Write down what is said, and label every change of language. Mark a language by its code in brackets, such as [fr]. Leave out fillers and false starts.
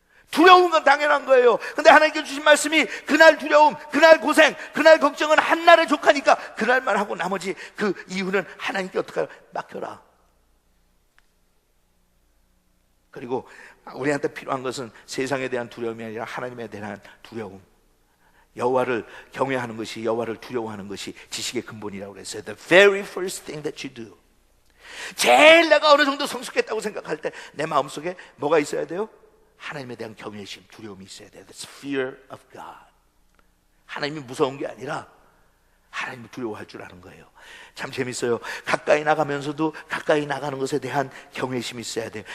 [ko] 두려운 건 당연한 거예요. 근데 하나님께 주신 말씀이 그날 두려움, 그날 고생, 그날 걱정은 한날에 족하니까 그날만 하고 나머지 그 이후는 하나님께 어떻게 맡겨라. 그리고 우리한테 필요한 것은 세상에 대한 두려움이 아니라 하나님에 대한 두려움. 여호와를 경외하는 것이, 여호와를 두려워하는 것이 지식의 근본이라고 그랬어요. [en] The very first thing that you do. [ko] 제일 내가 어느 정도 성숙했다고 생각할 때 내 마음속에 뭐가 있어야 돼요? 하나님에 대한 경외심, 두려움이 있어야 돼요. [en] That's fear of God. [ko] 하나님이 무서운 게 아니라 하나님을 두려워할 줄 아는 거예요. 참 재밌어요. 가까이 나가면서도 가까이 나가는 것에 대한 경외심이 있어야 돼요.